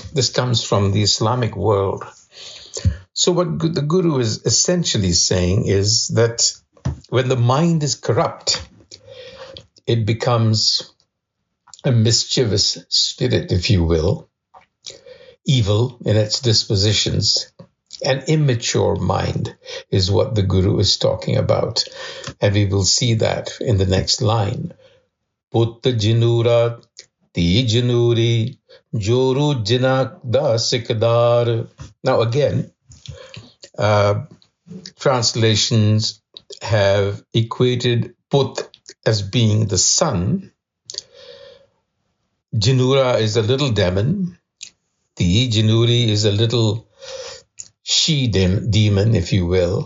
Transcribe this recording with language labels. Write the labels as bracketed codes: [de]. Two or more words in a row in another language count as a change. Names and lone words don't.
[en] This comes from the Islamic world. So what the Guru is essentially saying is that when the mind is corrupt, it becomes a mischievous spirit, if you will, evil in its dispositions. An immature mind is what the Guru is talking about. And we will see that in the next line. [pa] ਪੂਤ ਜਿਨੂਰਾ ਧੀ ਜਿਨੂਰੀ ਜੋਰੂ ਜਿਨਾ ਦਾ ਸਿਕਦਾਰ. [en] Now again, translations have equated Put as being the sun. Jinura is a little demon. The Jinuri is a little she-demon, if you will.